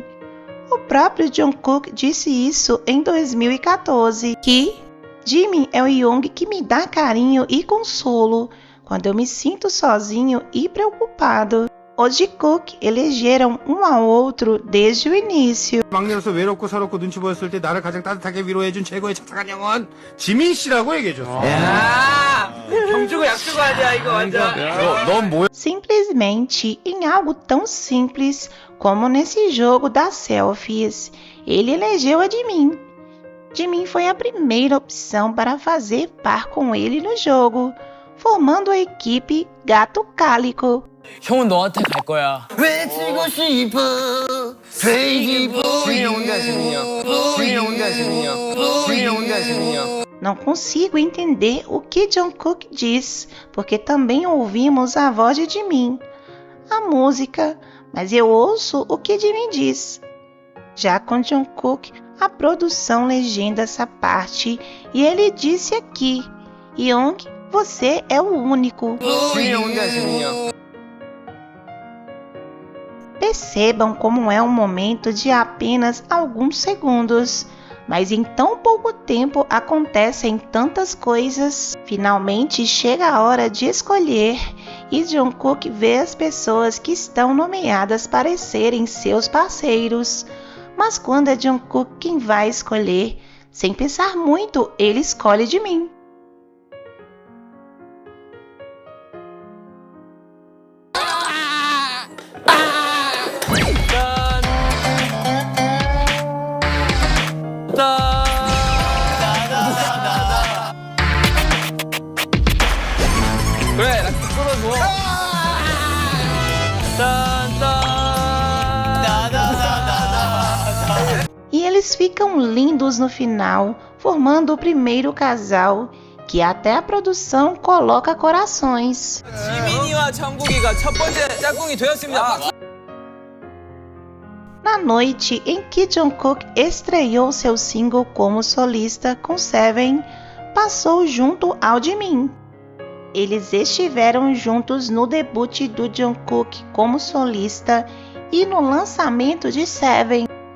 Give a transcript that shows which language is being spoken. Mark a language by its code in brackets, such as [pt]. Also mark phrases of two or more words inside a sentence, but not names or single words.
[pt] O próprio Jungkook disse isso em 2014, que Jimin é o Young que me dá carinho e consolo quando eu me sinto sozinho e preocupado. Os Jikook elegeram um ao outro desde o início. [ko] 막내로서 외롭고 서럽고 눈치 보였을 때 나를 가장 따뜻하게 위로해준 최고의 착한 형은 지민 씨라고 얘기해줬어. 형 주고 약 주고 하자 이거 완전. 넌 뭐야? [pt] Simplesmente em algo tão simples como nesse jogo das selfies, ele elegeu a Jimin. Jimin foi a primeira opção para fazer par com ele no jogo, formando a equipe Gato Cálico. [ko] 형은 너한테 갈 거야. 외치고 싶어 지민이 형 혼자 지민이 형. 지민이 형 혼자 지민이 형. 지민이 형 혼자 지민이 형. [pt] Não consigo entender o que Jungkook diz, porque também ouvimos a voz de Jimin, a música, mas eu ouço o que Jimin diz. Já com Jungkook, a produção legenda essa parte e ele disse aqui: Young, você é o único. [ko] 지민이 형 혼자 지민이 형. [pt] Percebam como é um momento de apenas alguns segundos, mas em tão pouco tempo acontecem tantas coisas. Finalmente chega a hora de escolher e Jungkook vê as pessoas que estão nomeadas para serem seus parceiros. Mas quando é Jungkook quem vai escolher, sem pensar muito, ele escolhe Jimin. [ko] 그래, 나 끌어줘. [pt] E eles ficam lindos no final, formando o primeiro casal, que até a produção coloca corações. [ko] 지민이와 정국이가 첫 번째 짝꿍이 되었습니다. [pt] Na noite em que Jungkook estreou seu single como solista com Seven, passou junto ao Jimin. Eles estiveram juntos no debut do Jungkook como solista e no lançamento de Seven.